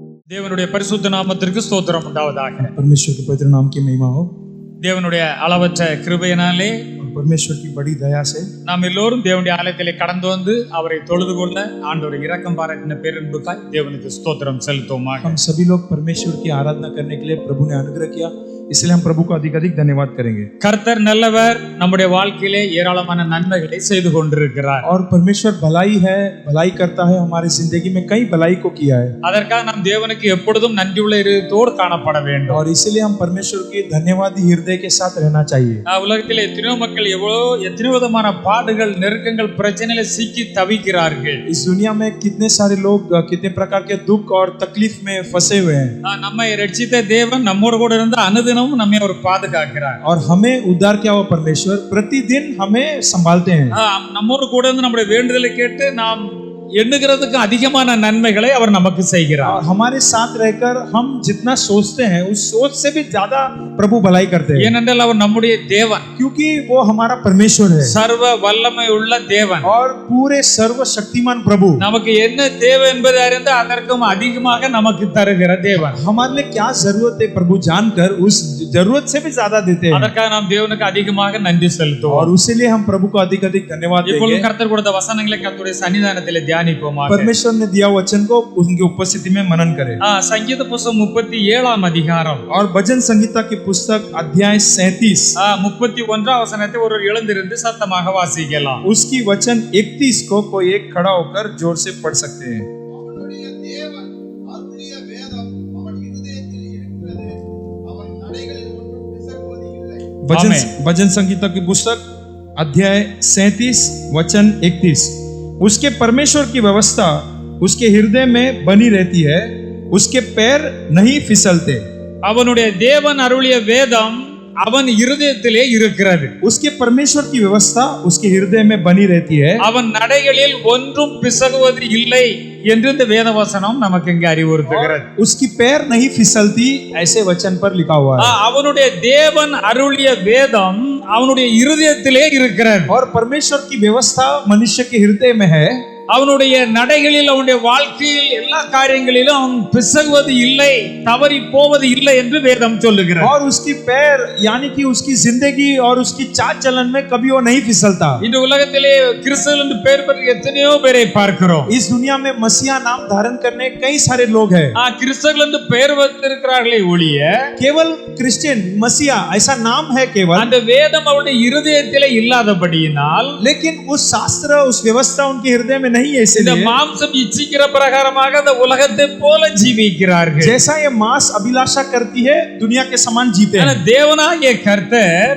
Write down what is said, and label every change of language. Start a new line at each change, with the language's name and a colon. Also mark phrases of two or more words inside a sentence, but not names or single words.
Tamil: தேவனுடைய பரிசுத்த நாமத்திற்கு ஸ்தோத்திரம் உண்டாவதாக.
Hindi: परमेश्वर के पवित्र नाम की महिमा हो।
Tamil: தேவனுடைய அளவற்ற கிருபையினாலே
Hindi: और परमेश्वर की बड़ी दया से
Tamil: நாம் எல்லோரும் தேவனுடைய ஆலயத்திலே கடந்து வந்து அவரை தொழுது கொள்ள ஆண்டவர் இரக்கம் பாராட்டின பேரன்புக்காய் தேவனுக்கு ஸ்தோத்திரம் செலுத்துவோமாக.
Hindi: हम सभी लोग परमेश्वर की आराधना करने के लिए प्रभु ने अनुग्रह किया, इसलिए हम प्रभु को अधिक अधिक धन्यवाद करेंगे।
Tamil: கர்த்தர் நல்லவர், நம்முடைய வாழ்க்கையிலே ஏராளமான நன்மைகளை செய்து கொண்டிருக்கிறார்.
Hindi: और परमेश्वर भलाई है, भलाई करता है, हमारी जिंदगी में कई भलाई को किया है
Tamil: அதற்காக நாம் தேவனுக்கு எப்பொழுதும் நன்றியுள்ள இருதயத்தோடு காணப்பட வேண்டும்.
Hindi: और इसलिए हम परमेश्वर के धन्यवादी हृदय के साथ रहना चाहिए।
Tamil: உலகத்திலே எத்தனையோ மக்கள் எத்தனையோ விதமான பாடுகள், நெருக்கங்கள், பிரச்சனையில சிக்கி தவிக்கிறார்கள்.
Hindi: इस दुनिया में कितने सारे लोग कितने प्रकार के दुख और तकलीफ में फंसे हुए हैं।
Tamil: நம்மை ரட்சித்த தேவன் நம்மோடு கூட இருந்து அனுதினமும் நம்மை அவர் பாதுகாக்கிறார்.
Hindi: और हमें उद्धार किया हुआ परमेश्वर प्रतिदिन हमें संभालते हैं।
Tamil: நம்மோடு கூட இருந்து நம்முடைய வேண்டுதலை கேட்டு நாம் எண்ணுகிறதுக்கு அதிகமான நன்மைகளை அவர் நமக்கு செய்கிறார்.
Hindi: और हमारे साथ रहकर हम जितना सोचते हैं उस सोच से भी ज्यादा प्रभु भलाई करते हैं,
Tamil: ஏனென்றால் அவர் நம்முடைய தேவன்,
Hindi: क्योंकि वो हमारा परमेश्वर है
Tamil: சர்வ வல்லமை உள்ள தேவன்.
Hindi: और पूरे सर्वशक्तिमान प्रभु
Tamil: நமக்கு என்ன தேவை என்பதை அறிந்து அதற்கும் அதிகமாக நமக்கு தருகிற தேவன்.
Hindi: हमारे लिए क्या जरूरत है प्रभु जानकर उस जरूरत से भी ज्यादा देते हैं
Tamil: அதற்காக நாம் தேவனுக்கு அதிகமாக நன்றி செலுத்துவோம்.
Hindi: और उसीलिए हम प्रभु को अधिक अधिक धन्यवाद
Tamil: இப்பொழுது
Hindi: देंगे।
Tamil: கர்த்தர் கொடுத்த வசனங்களை கர்த்தருடைய சன்னிதானத்திலே தியானிப்போமாக.
Hindi: परमेश्वर ने दिया वचन को उनकी उपस्थिति में मनन करें।
Tamil: சங்கீத புஸ்தகம் 37 அதிகாரம்
Hindi: और भजन संहिता की पुस्तक अध्याय 37
Tamil: 31 வசனத்தை ஒருவர் எழுந்திருந்து சத்தமாக வாசிக்கலாம்.
Hindi: उसकी वचन 31 को कोई एक खड़ा होकर जोर से पढ़ सकते हैं। भजन संगीता की पुस्तक अध्याय 37 वचन 31। उसके परमेश्वर की व्यवस्था उसके हृदय में बनी रहती है, उसके पैर नहीं फिसलते।
Tamil: அவனுடைய தேவன் அருளிய வேதம் அவன் இருதயத்திலே இருக்கிறது.
Hindi: उसके परमेश्वर की व्यवस्था उसके हृदय में बनी रहती है,
Tamil: அவன் நடைகளில் ஒன்றும் பிசகுவது இல்லை என்று இந்த வேதவசனம் நமக்கு இங்கே அறிவுறுத்துகிறது.
Hindi: उसकी पैर नहीं फिसलती, ऐसे वचन पर लिखा हुआ है।
Tamil: அவனுடைய தேவன் அருளிய வேதம் அவனுடைய இருதயத்திலே இருக்கிறது.
Hindi: और परमेश्वर की व्यवस्था मनुष्य के हृदय में है।
Tamil: அவனுடைய நடைகளில், அவனுடைய வாழ்க்கையில், எல்லா காரியங்களிலும் அவன் பிசகுவது இல்லை, தவறி போவது இல்லை என்று வேதம் சொல்லுகிறது.
Hindi: और उसकी पैर यानी कि उसकी जिंदगी और उसकी चाल चलन में कभी वो नहीं फिसलता।
Tamil: இந்த உலகத்திலே கிறிஸ்தவர்கள் என்று பெயர் பெற்ற எத்தனையோ பேரை பார்க்கிறோம்.
Hindi: इस दुनिया में मसीहा नाम धारण करने कई सारे लोग हैं।
Tamil: கிறிஸ்தவர்கள் என்று பெயர் வைத்திருக்கிறார்களே ஒழிய
Hindi: केवल क्रिश्चियन मसीहा ऐसा नाम है केवल,
Tamil: அந்த வேதம் அவருடைய இருதயத்திலே இல்லாதபடியினால்,
Hindi: लेकिन उस शास्त्र उस व्यवस्था उनके हृदय में नहीं है।
Tamil: இந்த
Hindi: इसलिए
Tamil: மாம்சம் இச்சிக்கிற பிரகாரமாக அந்த உலகத்தை போல ஜீவிக்கிறார்கள்.
Hindi: जैसा ये मांस अभिलाषा करती है दुनिया के समान जीते
Tamil: ஆனா
Hindi: हैं,
Tamil: தேவனாகிய கர்த்தர்